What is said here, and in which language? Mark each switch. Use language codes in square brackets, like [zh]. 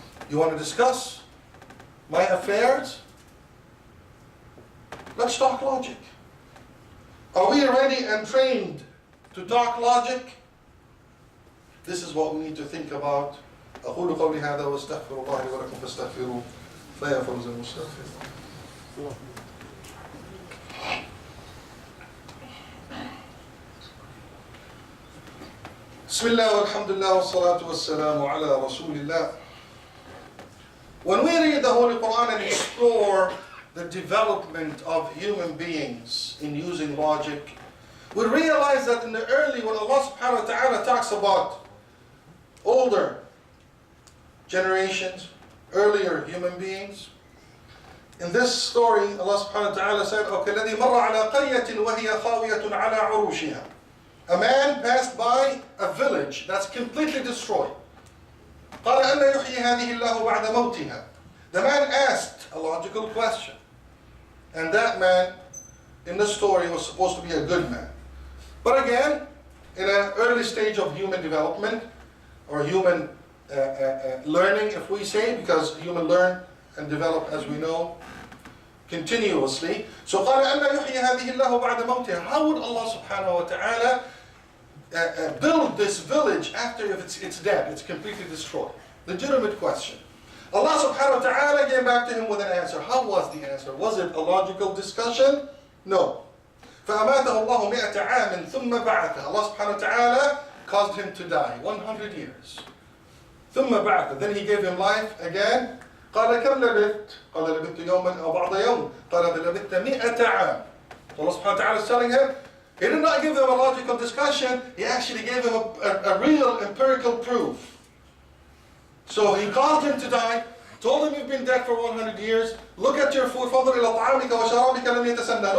[en] You want to discuss my affairs? Let's talk logic. Are we ready and trained to talk logic? This is what we need to think about. [ar] أقول قولي هذا واستغفر الله لي ولكم فاستغفروه فيا فوز المستغفرين. بسم الله والحمد لله والصلاة والسلام على رسول الله. [en] When we read the Holy Quran and explore the development of human beings in using logic, we realize that in the early, when Allah subhanahu wa ta'ala talks about older generations, earlier human beings, in this story, Allah subhanahu wa ta'ala said, [ar] وَكَالَّذِي مَرَّ عَلَى قَرْيَةٍ وَهِيَ خَاوِيَةٌ عَلَى عُرُوشِهَا. [en] A man passed by a village that's completely destroyed. [ar] قال أن يحيي هذه الله بعد موتها. [en] The man asked a logical question. And that man in the story was supposed to be a good man. But again, in an early stage of human development, or human learning, if we say, because human learn and develop, as we know, continuously. So [ar] قال أن يحيي هذه الله بعد موتها. [en] How would Allah subhanahu wa ta'ala build this village after it's dead, it's completely destroyed? Legitimate question. Allah subhanahu wa ta'ala came back to him with an answer. How was the answer? Was it a logical discussion? No. [ar] فَأَمَاتَهُ اللَّهُ مِئَةَ عَامٍ ثُمَّ بَعَثَهُ. [en] Allah subhanahu wa ta'ala caused him to die 100 years. [ar] ثُمَّ بَعَثَهُ. [en] Then he gave him life again. [ar] قال كم لبثت؟ قال لبثت يوما أو بعض يوم. قال لبثت 100 عام. [en] Allah subhanahu wa ta'ala is telling him, he did not give him a logical discussion, he actually gave him a real empirical proof. So he caused him to die, told him you've been dead for 100 years, look at your food, [ar] فَانظُرْ إِلَى طَعَامِكَ وَشَرَابِكَ لَمْ يَتَسَنَّى.